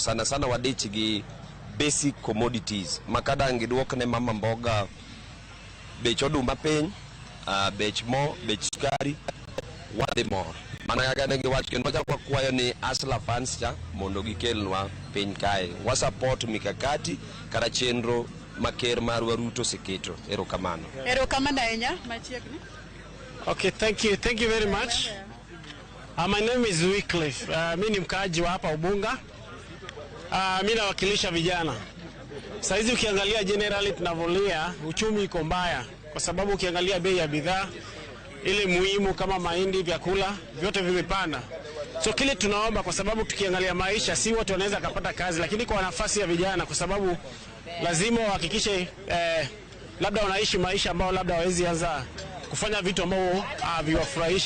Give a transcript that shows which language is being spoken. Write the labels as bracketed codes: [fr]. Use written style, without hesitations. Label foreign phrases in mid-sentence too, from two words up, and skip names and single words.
[luo] Sana wadich gi [en] basic commodities [luo] makadang giduokne [sw] mama mboga [luo] bech oduma piny, bech mo, bech sukari, wadhi mor. Mana kaka ne giwacho kendo wachako kwayo ni asla funds cha mondo gikelnwa piny kae. Wa support mikakati kata chenro maker marwa Ruto seketo. Erokamano ahinya Machiegni. [en] Okay, thank you very much. My name is Wycliffe. [sw] Mimi ni mkaaji wa hapa Ubunga. Mimi nawakilisha vijana. Saizi ukiangalia generally tunavolia uchumi iko mbaya kwa sababu ukiangalia bei ya bidhaa ile muhimu kama mahindi, vyakula vyote vimepanda. So kile tunaomba, kwa sababu tukiangalia maisha si wote wanaweza kupata kazi, lakini kwa nafasi ya vijana, kwa sababu lazima wahakikishe labda wanaishi maisha ambao labda hawezi anza kufanya vitu ambao haviwafurahishi.